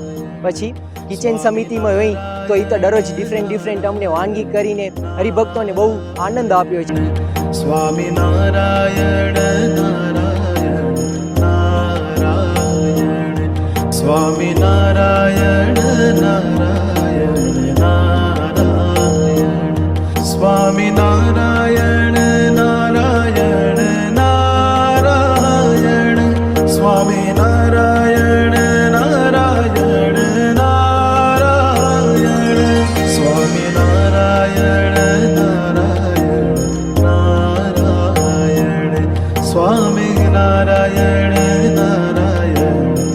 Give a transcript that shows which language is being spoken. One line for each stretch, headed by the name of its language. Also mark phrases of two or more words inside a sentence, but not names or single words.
Gujarati: પછી કિચન સમિતિમાં હોય તો એ તો દરરોજ ડિફરન્ટ અમને વાનગી કરીને હરિભક્તોને બહુ આનંદ આપ્યો છે। स्वामी नारायण नारायण नारायण સ્વામી નારાયણ નારાયણ નારાયણ સ્વામી નારાયણ નારાયણ નારાયણ સ્વામી નારાયણ નારાયણ નારાયણ સ્વામી નારાયણ નારાયણ નારાયણ સ્વામી નારાયણ નારાયણ